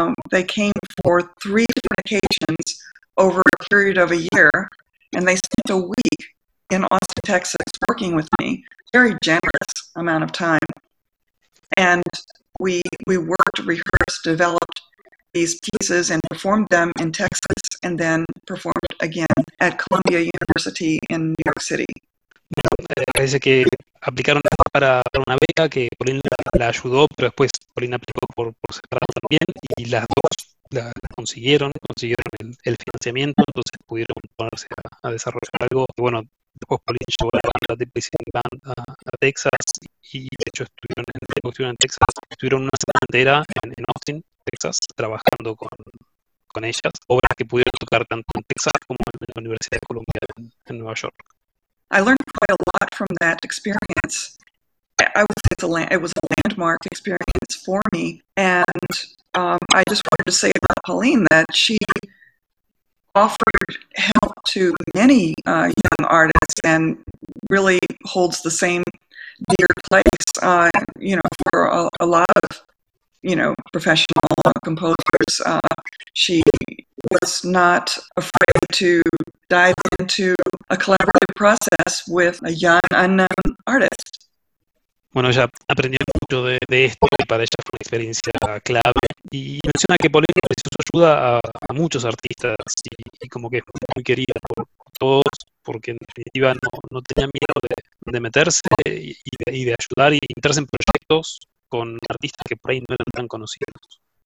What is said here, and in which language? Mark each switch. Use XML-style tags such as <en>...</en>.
<en>They came for three different occasions over a period of a year, and they spent a week in Austin, Texas, working with me. Very generous amount of time. And we worked, rehearsed, developed these pieces and performed them in Texas, and then performed again at Columbia University in New York City.</en> <es>Parece que aplicaron para una beca que Pauline la ayudó, pero después Pauline aplicó por separado también, y las dos consiguieron el financiamiento, entonces pudieron ponerse a desarrollar algo. Y bueno, después Pauline llevó la banda de Blizzing Band a Texas, y de hecho estuvieron una semana entera en Austin, Texas, trabajando con ellas, obras que pudieron tocar tanto en Texas como en la Universidad de Columbia en Nueva York.</es> <en>I learned quite a lot from that experience. I would say it was a landmark experience for me. And I just wanted to say about Pauline that she offered help to many young artists and really holds the same dear place, you know, for a lot of, you know, professional composers. She was not afraid to dive into a collaborative process with a young unknown artist.</en> <es>Bueno, ella aprendió mucho de esto, y para ella fue una experiencia clave. Y menciona que Pauline ofreció su ayuda a muchos artistas, y como que es muy querida por todos, porque en definitiva no tenía miedo de meterse y de ayudar y meterse en proyectos con artistas que por ahí no eran tan conocidos.</es>